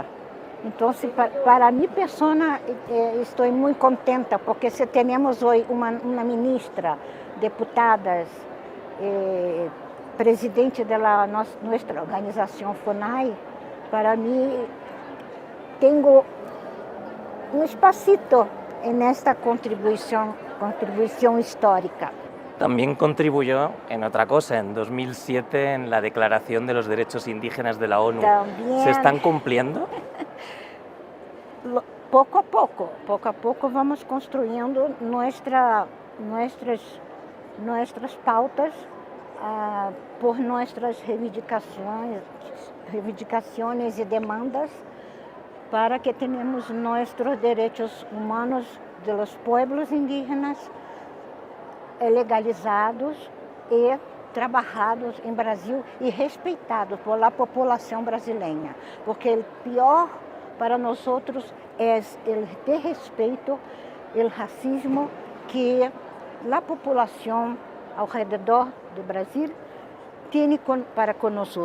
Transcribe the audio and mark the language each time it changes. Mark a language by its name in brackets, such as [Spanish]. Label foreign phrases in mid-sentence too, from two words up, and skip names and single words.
[Portuguese] Então, para mim, pessoa, estou muito contenta porque se temos hoje uma ministra, deputadas, presidente da nossa organização FUNAI, para mim, tenho [Spanish] un espacito en esta contribución histórica. También contribuyó en otra cosa, en 2007 en la Declaración de los Derechos Indígenas de la ONU. También. ¿Se están cumpliendo? Poco a poco vamos construyendo nuestras pautas por nuestras reivindicaciones y demandas, [Portuguese] para que tenhamos nossos direitos humanos [Spanish] de los pueblos indígenas [Portuguese] legalizados e trabalhados em Brasil e respeitados por la população brasileira, porque o pior para nós é o desrespeito, o racismo que a população ao redor do Brasil tem para com nós.